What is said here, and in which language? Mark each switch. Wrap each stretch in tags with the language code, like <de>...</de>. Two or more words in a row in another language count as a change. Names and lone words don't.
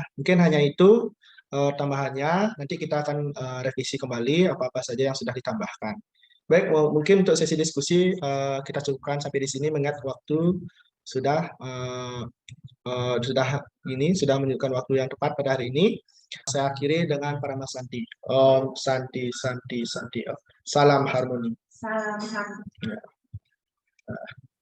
<id>Mungkin hanya itu tambahannya. Nanti kita akan revisi kembali apa-apa saja yang sudah ditambahkan. Baik, mungkin untuk sesi diskusi kita cukupkan sampai di sini mengingat waktu sudah sudah menunjukkan waktu yang tepat pada hari ini. Saya akhiri dengan para Mas Santi. Om Santi Santi Santi. Salam harmoni. Salam.</id>